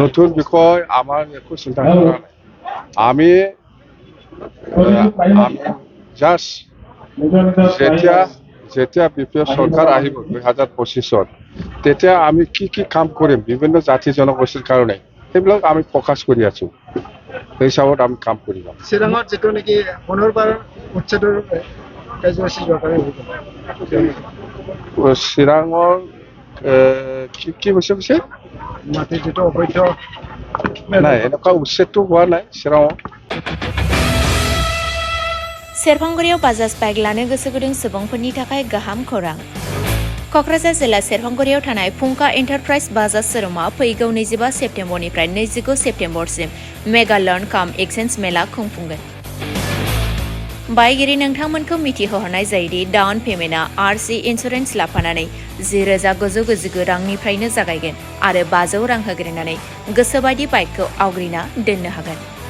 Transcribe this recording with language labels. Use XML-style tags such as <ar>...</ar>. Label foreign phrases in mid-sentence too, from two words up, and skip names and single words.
<as>নতুন বিষয় আমাৰ একো চিন্তা কৰা নাই আমি জাষ্ট যেতিয়া বিপিএফ চৰকাৰ আহিব 2025ত তেতিয়া আমি কি কাম কৰিম বিভিন্ন জাতি জনগোষ্ঠীৰ কাৰণে সেইবিলাক আমি ফ'কাছ কৰি আছো সেই হিচাপত আমি কাম কৰিম চিৰাঙত যেটো নেকি পুনৰবাৰ উচ্ছেদৰ কাৰ্যসূচী চিৰাঙৰ কি হৈছে মাটিৰ যেটো অবৈধ নাই এনেকুৱা উচ্ছেদটো হোৱা নাই চিৰাঙত</as> <brx>सेरफांगुरियाव बाजाज बाइक लानो गोसो गुदुं सुबुंफोरनि थाखाय गाहाम खौरां क'क्राझार जिल्ला सेरफांगुरियाव थानाय फुंका एन्टारप्राइज बाजाज शोरूमा फैगौ 25 सेप्तेम्बरनिफ्राय 29 सेप्तेम्बरसिम मेगा लर्न काम एक्सचेन्ज मेला खुंफुंगोन बायगिरि नोंथांमोनखौ मिथिहोहरनाय जायोदि</brx> <en>down payment RC insurance</en> <brx>लाफानानै 10,999 रांनिफ्रायनो जागायगोन आरो 500 रां होग्रोनानै गोसोबायदि बाइकखौ आवग्रिना दोननो हागोन</brx>